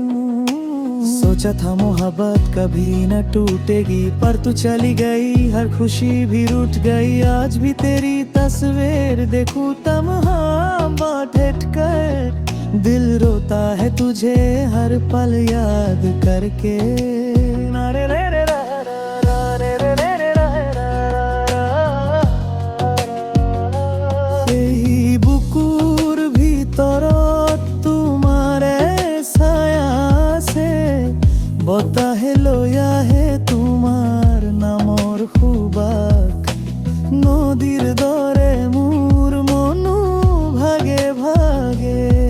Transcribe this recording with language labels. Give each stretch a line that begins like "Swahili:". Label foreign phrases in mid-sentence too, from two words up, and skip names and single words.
Hindi: सोचा था मोहब्बत कभी न टूटेगी, पर तू चली गई, हर खुशी भी रूठ गई। आज भी तेरी तस्वीर देखूं तन्हा बैठ कर। दिल रोता है तुझे हर पल याद करके। नारे रे रे रा रा रा, रे रे रे रे रा रा रा।
Assamese: এই বুকুৰ ভিতৰত তোমাৰে ছায়া আছে। বতাহে লৈ আহে তোমাৰ নামৰ সুবাস। নদীৰ দৰে মোৰ মনো ভাগে ভাগে।